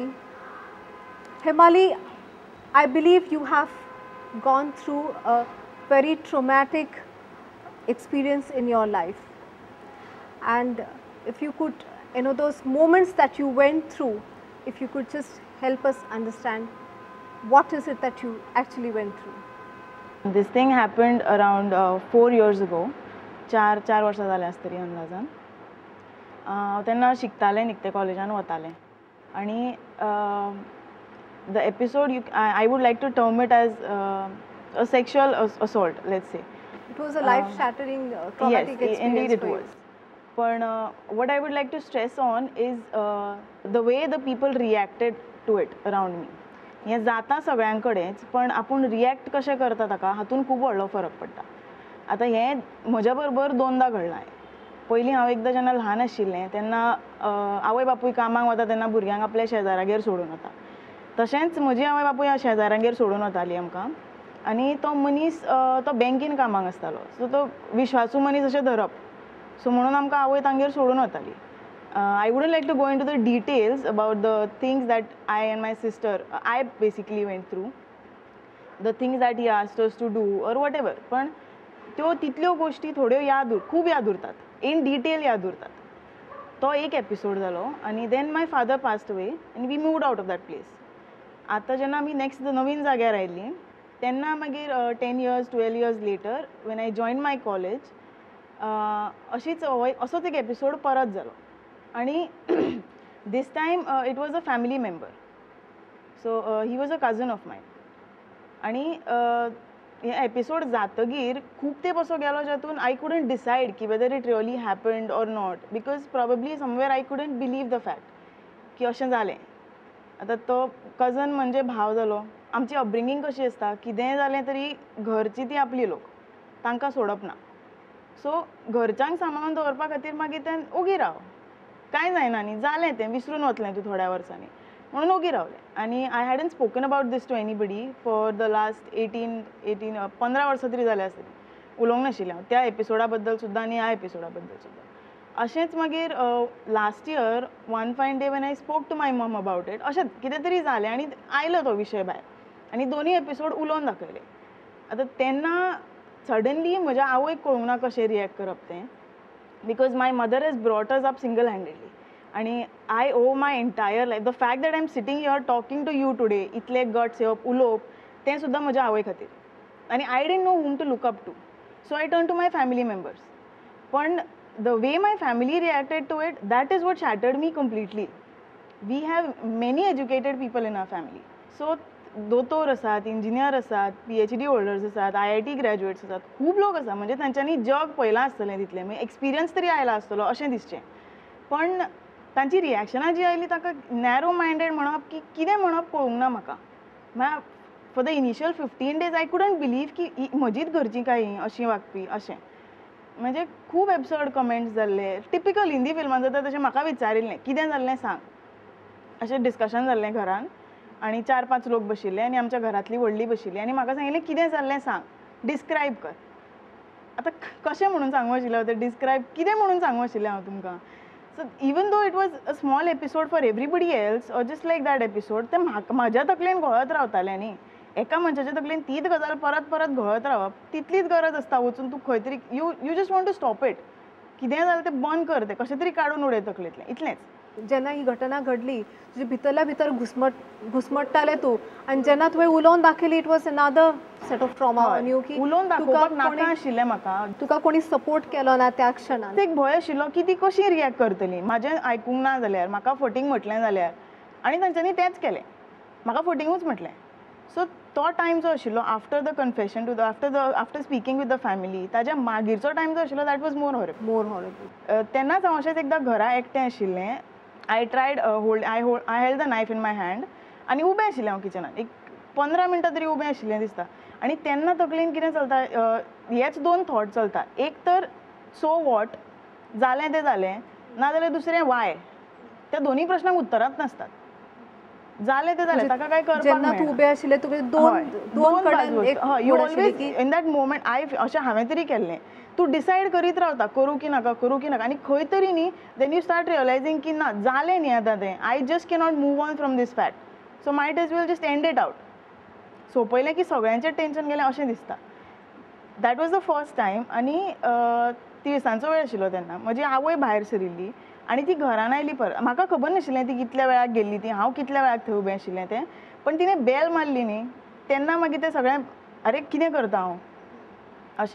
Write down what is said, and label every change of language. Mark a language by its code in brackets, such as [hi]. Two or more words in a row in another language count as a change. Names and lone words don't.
[en] Hemali, I believe you have gone through a very traumatic experience in your life. And if you could, those moments that you went through, if you could just help us understand what is it that you actually went through? This thing happened around 4 years ago. [kok] 4 वर्सां जाले आसतली अंदाजान. तेन्ना शिकतालें, निकते कॉलेजान वतालें. [en] आनी the episode, I would like to term it as a sexual assault, let's say. It was a life-shattering, traumatic yes, experience. Indeed it for was. But what I would like to stress on is the way the people reacted to it around me. [kok] हें जाता सगळ्यां कडेच, पण आपूण रिएक्ट कशें करता ताका हातून खूब व्हडलो फरक पडटा. आतां हें म्हज्या बरोबर 2दा घडलां. पयलीं हांव एकदां जेन्ना ल्हान आशिल्लें तेन्ना आवय बापूय कामाक वता तेन्ना भुरग्यांक आपल्या शेजाऱ्यागेर सोडून वता. तशेंच म्हजी आवय बापूय शेजाऱ्यागेर सोडून वताली आमकां. आनी तो मनीस तो बँकेन कामाक आसतालो, सो तो विश्वासू मनीस अशें धरप. सो म्हणून आमकां आवय तांगेर सोडून वताली. [en] I wouldn't like to go into the details about the things that I and my sister, I basically went through, the things that he asked us to do or whatever. [kok] पण त्यो तितल्यो गोष्टी थोड्यो खूब याद उरतात, [en] in detail [kok] याद उरतात. तो एक एपिसोड जालो. [en] आनी then my father passed away and we moved out of that place. [kok] आतां जेन्ना आमी नेक्स्ट नवीन जाग्यार आयलीं तेन्ना मागीर [en] 10 years 12 years later when I joined my college, [kok] असोच एक एपिसोड परत जालो. [en] आणि this time it was a family member, so he was a cousin of mine. [kok] आणि हे एपिसोड जातगीर खूब तेंप असो गेलो जातून [en] I couldn't decide की whether it really happened or not, because probably somewhere I couldn't believe the fact [kok] की अशें जालें. आतां तो कजन म्हणजे भाव जालो. आमची अपब्रिंगींग कशी आसता, कितेंय जालें तरी घरची ती आपली लोक, तांकां सोडप ना. सो घरच्यांक सांबाळून दवरपा खातीर मागीर तें ओगी राव, कांय जायना न्ही, जालें तें, विसरून वतलें तूं थोड्या वर्सांनी. [en] म्हणून ओगी रावले. आनी I hadn't spoken about this to anybody for the last 15 [kok] वर्सां तरी जाल्या आसतली. उलोवंक नाशिल्लें हांव त्या एपिसोडा बद्दल सुद्दां आनी ह्या एपिसोडा बद्दल सुद्दां. अशेंच मागीर [en] last year one fine day when I spoke to my mum about it, [kok] अशेंच कितें तरी जालें आनी आयलो तो विशय भायर आनी दोनूय एपिसोड उलोवन दाखयले. आतां तेन्ना सडनली म्हज्या आवयक कळूंक ना कशें रियॅक्ट करप तें, [en] because my mother has brought us up single handedly आनी I owe my entire life. the fact that I am sitting here talking to you today, [kok] इतले गट्स येवप उलोवप तें सुद्दां म्हज्या आवय खातीर. [en] आनी I didn't know whom to look up to, so I turn to my family members. पण the way my family reacted to it, that is what shattered me completely. We have many educated people in our family. [kok] So दोतोर आसात, इंजिनियर आसात, [en] PhD holders [kok] आसात, [en] IIT graduates [kok] आसात, खूब लोक आसा. म्हणजे तांच्यांनी जग पळयलां आसतलें तितलें, म्हणजे एक्सपिरियन्स तरी आयला आसतलो अशें दिसचें. पण तांची रिएक्शनां जी आयली ताका [en] narrow minded [kok] म्हणप की कितें म्हणप कळूंक ना म्हाका. म्हळ्यार [en] for the initial 15 days I couldn't believe [kok] की म्हजीच घरचीं काय ही अशीं वागपी अशें. म्हणजे खूब [en] episode comments [kok] जाल्ले, [en] typical Hindi [kok] फिल्मान जाता तशें म्हाका विचारिल्लें कितें जाल्लें सांग अशें डिस्कशन जाल्लें घरान. आनी 4-5 लोक बशिल्ले आनी आमच्या घरांतली व्हडली बशिल्ली आनी म्हाका सांगिल्लें कितें जाल्लें सांग, डिस्क्रायब कर. आतां कशें म्हणून सांगूं आशिल्लें हांव तें डिस्क्रायब, कितें म्हणून सांगूं आशिल्लें हांव तुमकां. [en] so even though it was a small episode for everybody else or just like that episode, [kok] तें म्हाज्या तकलेन घोळत रावतालें न्ही. एका मनशाच्या तकलेन तीच गजाल परत परत घोळत रावप, तितलीच गरज आसता वचून तूं खंय तरी [en] you just want to stop it. [kok] कितें जालें तें बंद कर, तें कशें तरी काडून उडय तकलेंतलें, इतलेंच. जेन्ना ही घटना घडली तुजे भितरल्या भितर घुस्मट्टाले तूं आनी जेन्ना तुवें उलोवन दाखयली, [en] it was another set of trauma on you की [kok] उलोवन दाखोवपाक नाका आशिल्लें म्हाका. तुका कोणी सपोर्ट केलो ना त्या क्षणान. एक भंय आशिल्लो की ती कशी रियॅक्ट करतली, म्हाजें आयकूंक ना जाल्यार, म्हाका फटींग म्हटलें जाल्यार. आनी तांच्यांनी तेंच केलें, म्हाका फटींगूच म्हटलें. [en] सो [kok] तो टायम जो आशिल्लो [en] after the confession to the after speaking with the family, [kok] ताज्या मागीरचो टायम जो आशिल्लो [en] that was more horrible. [kok] तेन्नाच हांव अशेंच एकदां घरा एकटें आशिल्लें. [en] I tried I held the knife in my hand [kok] आनी उबें आशिल्लें हांव किचनान. एक 15 मिनटां तरी उबें आशिल्लें दिसता. आनी तेन्ना तकलेन कितें चलता, हेच 2 थॉट चलता. एक तर [en] so what, [kok] जालें तें जालें, नाजाल्यार दुसरें वाय. त्या दोनी प्रश्नांक उत्तरांच नासतात. जालें तें जालें, ताका काय करपाक जेन्ना तूं उबें आशिल्लें तुवें दोन कडेन एक [en] you always in that moment. [kok] अशें हांवें तरी केल्लें, तूं डिसायड करीत रावता करूं की नाका करूं की नाका. आनी खंय तरी न्ही [en] then you start realizing [kok] की ना जालें न्ही आतां तें, [en] I just cannot move on from this fact, so might as well just end it out. [kok] सोंपयलें की सगळ्यांचें टेन्शन गेलें अशें दिसता. [en] that was the first time. [kok] आनी तिळसांचो वेळ आशिल्लो तेन्ना. म्हजी आवय भायर सरिल्ली आनी ती घरान आयली परत. म्हाका खबर नाशिल्लें ती कितल्या वेळाक गेल्ली ती, हांव कितल्या वेळाक थंय उबें आशिल्लें तें. पण तिणें बेल मारली न्ही तेन्ना मागीर तें सगळें अरे कितें करता हांव अशें.